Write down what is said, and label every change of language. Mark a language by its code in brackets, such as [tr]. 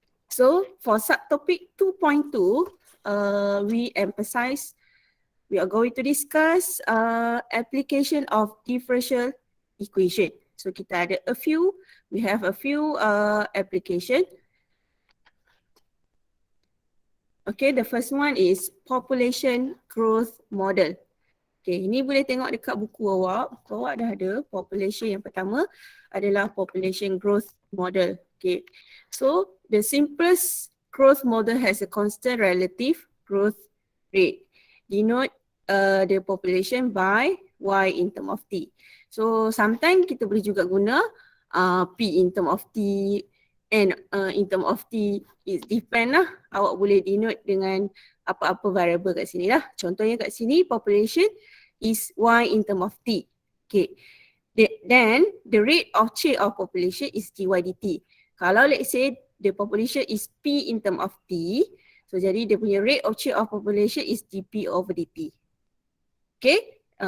[en] So for subtopic 2.2, we are going to discuss application of differential equation. So [ms] kita ada [en] we have a few application. Okay, the first one is population growth model. [ms] Okay, ini boleh tengok dekat buku awak. Buku awak dah ada population yang pertama adalah population growth model. [en] Okay, so the simplest growth model has a constant relative growth rate. Denote the population by Y in term of T. So sometimes [ms] kita boleh juga guna [en] P in term of T and in term of T, it depend lah. [ms] Awak boleh denote dengan apa-apa variable kat sini lah. Contohnya kat sini [en] population is Y in term of T. Okay. Then the rate of change of population is dy dt. [ms] Kalau [en] let's say the population is P in term of T, so [ms] jadi dia punya [en] rate of change of population is dp over dt. Okay.